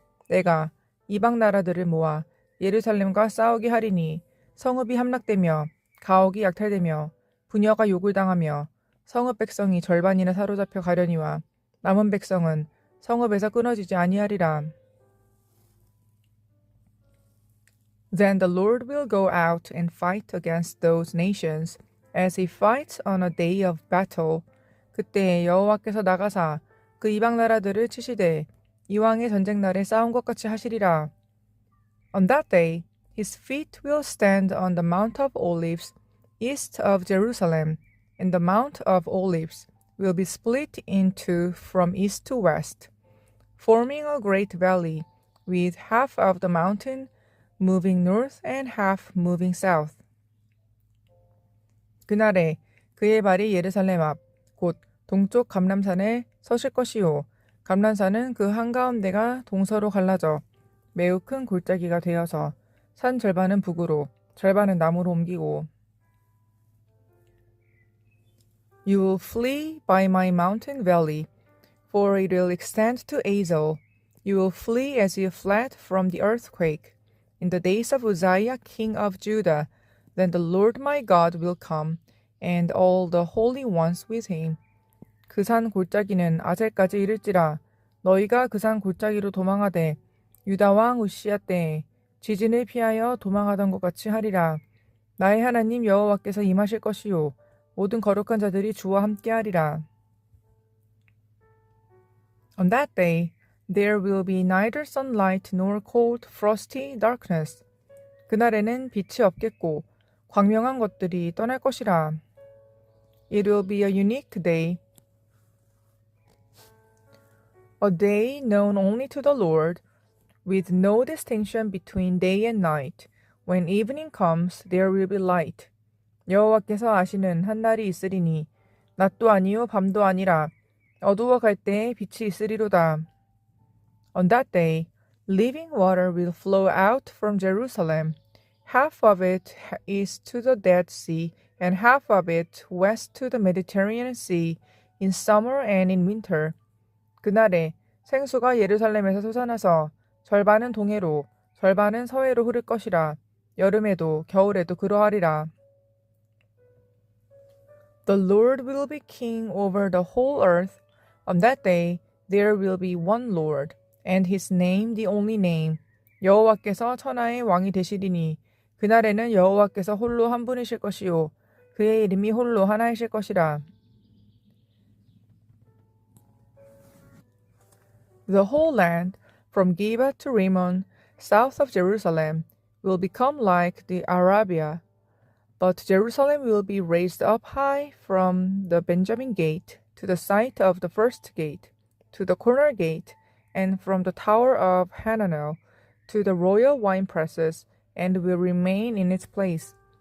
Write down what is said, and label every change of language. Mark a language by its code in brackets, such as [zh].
[ko] 내가 이방 나라들을 모아 예루살렘과 싸우게 하리니 성읍이 함락되며 가옥이 약탈되며 부녀가 욕을 당하며 성읍 백성이 절반이나 사로잡혀 가려니와 남은 백성은 성읍에서 끊어지지 아니하리라. [en] Then the Lord will go out and fight against those nations, as he fights on a day of battle. [ko] 그때 여호와께서 나가사 그 이방 나라들을 치시되 이왕의 전쟁 날에 싸운 것 같이 하시리라. [en] On that day, his feet will stand on the Mount of Olives, east of Jerusalem, and the Mount of Olives will be split in two from east to west, forming a great valley, with half of the mountain moving north and half moving south. [ko] 그날에 그의 발이 예루살렘 앞, 곧 동쪽 감람산에 서실 것이요. 감람산은 그 한가운데가 동서로 갈라져 매우 큰 골짜기가 되어서 산 절반은 북으로, 절반은 남으로 옮기고. [en] You will flee by my mountain valley, for it will extend to Azel. You will flee as you fled from the earthquake. In the days of Uzziah, king of Judah, then the Lord my God will come, and all the holy ones with him. [ko] 그 산 골짜기는 아셀까지 이를지라. 너희가 그 산 골짜기로 도망하되 유다 왕 우시야 때에 지진을 피하여 도망하던 것 같이 하리라. 나의 하나님 여호와께서 임하실 것이요 모든 거룩한 자들이 주와 함께하리라. [en] On that day, there will be neither sunlight nor cold, frosty darkness. [ko] 그날에는 빛이 없겠고 광명한 것들이 떠날 것이라. [en] It will be a unique day, a day known only to the Lord, with no distinction between day and night. When evening comes, there will be light. [ko] 여호와께서 아시는 한 날이 있으리니 낮도 아니요 밤도 아니라 어두워 갈 때에 빛이 있으리로다. [en] On that day, living water will flow out from Jerusalem. Half of it east to the Dead Sea, and half of it west to the Mediterranean Sea, in summer and in winter. [ko] 그날에 생수가 예루살렘에서 솟아나서 절반은 동해로, 절반은 서해로 흐를 것이라. 여름에도 겨울에도 그러하리라. [en] The Lord will be king over the whole earth. On that day, there will be one Lord, and his name the only name. [ko] 여호와께서 천하의 왕이 되시리니 그날에는 여호와께서 홀로 한 분이실 것이요 그의 이름이 홀로 하나이실 것이라. [en] The whole land, from Geba to Rimmon, south of Jerusalem, will become like the Arabia. But Jerusalem will be raised up high from the Benjamin gate to the site of the first gate, to the corner gate, and from the tower of Hananel to the royal wine presses, and will remain in its place.